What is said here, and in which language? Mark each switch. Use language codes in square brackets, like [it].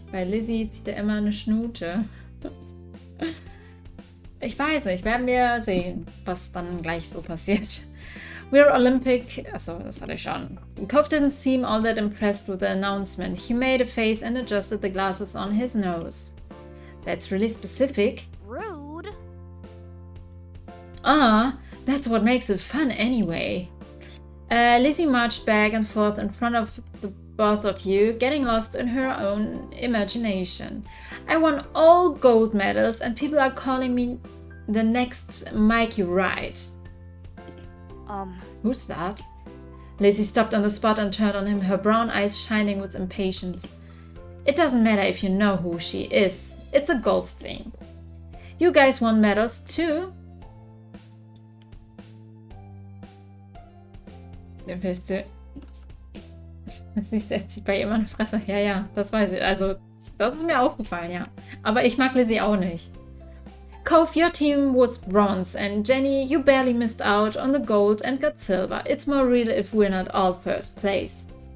[de] Bei Lizzie zieht er immer eine Schnute. Ich weiß nicht, werden wir sehen, was dann gleich so passiert. [en] We're Olympic. [de] Achso, das hatte ich schon. [en] Cove didn't seem all that impressed with the announcement. He made a face and adjusted the glasses on his nose. That's really specific. Rude. That's what makes it fun anyway. Lizzie marched back and forth in front of the both of you, getting lost in her own imagination. I won all gold medals and people are calling me the next Mikey Wright. Who's that? Lizzie stopped on the spot and turned on him, her brown eyes shining with impatience. It doesn't matter if you know who she is. It's a golf thing. You guys won medals too. [de] Willst du? Siehst du, er zieht bei ihr immer eine Fresse. Ja, das weiß ich. Also, das ist mir aufgefallen, ja. Aber ich mag Lizzie auch nicht. [en] Cove, your team was bronze, and Jenny, you barely missed out on the gold and got silver. It's more real if we're not all first place.